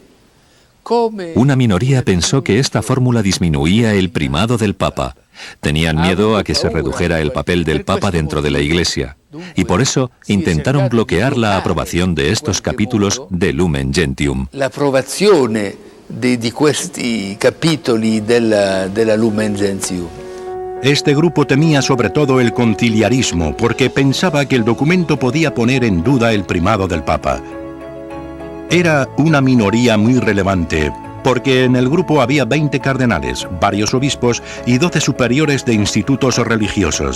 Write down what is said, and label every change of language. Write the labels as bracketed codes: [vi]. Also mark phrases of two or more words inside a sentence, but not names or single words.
[es] Una minoría pensó que esta fórmula disminuía el primado del Papa. Tenían miedo a que se redujera el papel del Papa dentro de la Iglesia, y por eso intentaron bloquear la aprobación de estos capítulos de Lumen Gentium. La aprobación de [it] questi capitoli della Lumen Gentium. [es] Este grupo temía sobre todo el conciliarismo porque pensaba que el documento podía poner en duda el primado del Papa. Era una minoría muy relevante porque en el grupo había 20 cardenales, varios obispos y 12 superiores de institutos religiosos.